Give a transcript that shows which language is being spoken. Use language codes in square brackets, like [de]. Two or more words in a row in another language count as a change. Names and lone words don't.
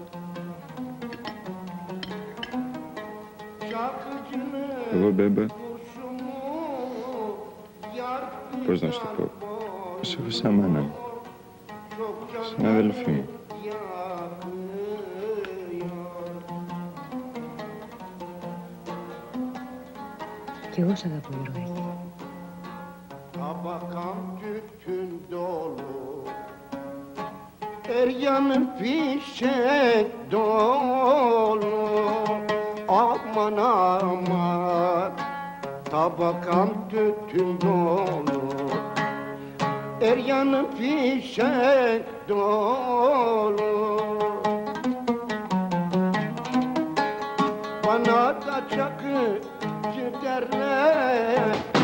[el] Εγώ, Μπέμπα, πώς να σου το πω, σε έχω σαν μάνα μου, σαν αδελφή μου. Κι εγώ σ' αγαπώ, Γιωργάκη. [tr] Tabakam tütün dolu, her yanım fişek dolu. Aman aman, tabakam tütün dolu, her yanım fişek dolu. Bana da çakıcı derler.